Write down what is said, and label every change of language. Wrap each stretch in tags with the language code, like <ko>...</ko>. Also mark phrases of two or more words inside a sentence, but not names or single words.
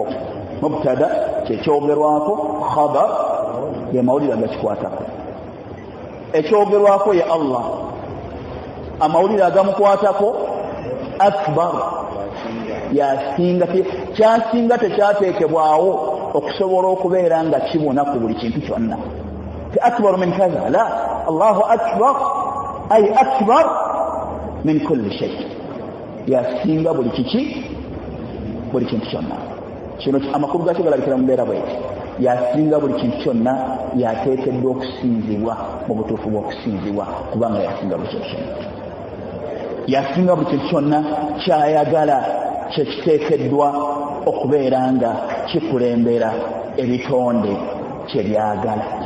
<lg>mubtada kyekyogerwako khabar ye mawulire agakikwatako ekyogerwako ye Allah amawulire agamukwatako akbar yasinga kyasinga tekyateekebwawo okusobola okubeera nga kibona ku buli kintu kyonna ti</lg> <ar>أكبر من كذا لا الله أكبر أي أكبر من كل شيء</ar> <lg>yasinga buli kintu kyonna kino amakulu gakyo galabikira mu mbeera bweti yasinga buli kintu kyonna yateekeddwa okusinzibwa mu butuufu bw'okusinzibwa kubanga yasinga buli kintu kyonna yasinga buli kintu kyonna kyayagala kyekiteekeddwa okubeera nga kikulembera ebitonde kyebyagala</lg>